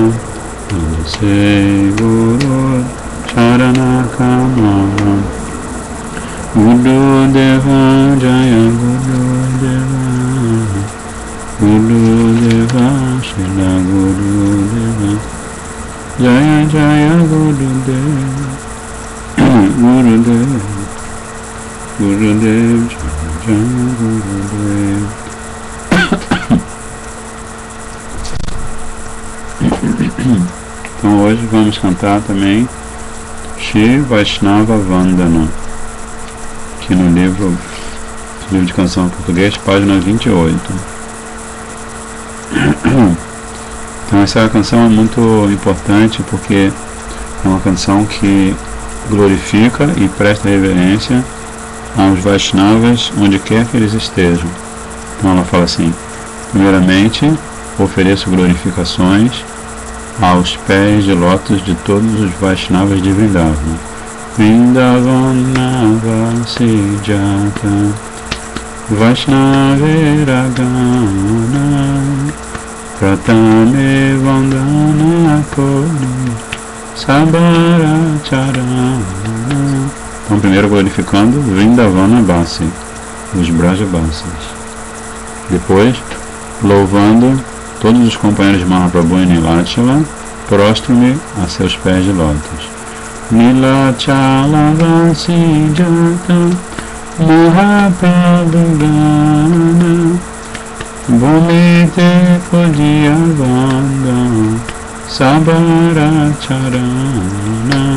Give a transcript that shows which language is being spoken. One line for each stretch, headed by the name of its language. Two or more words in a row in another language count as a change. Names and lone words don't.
Bangla: বন্দিসে গুরু চরণকমল গুরু দেব জয় গুরু দেব গুরু দেব শিলা গুরু দেব জয় জয় গুরু দেব গুরু দেব গুরু দেব জয় গুরু দেব.
Portuguese: Então hoje vamos cantar também Shri Vaishnava Vandana, aqui no livro de canção em português, página 28. Então essa canção é muito importante porque é uma canção que glorifica e presta reverência aos Vaishnavas onde quer que eles estejam. Então ela fala assim: primeiramente, ofereço glorificações aos pés de lótus de todos os Vaishnavas de Vrindavana.
Bangla: বৃন্দাবন বাসীযত বৈষ্ণবেরগণ প্রথমে বন্দনা করি সবার চরণ.
Portuguese: Então primeiro glorificando
Bangla: বৃন্দাবন বাসী,
Portuguese: os Brajavasis. Depois louvando todos os companheiros de Mahaprabhu e Nilachala, prostro-me a seus pés de lótus.
Bangla: নীলাচল বাসীযত মহাপ্রভু গণ ভূমিতে পড়িয়াবন্দ সবার চরণ.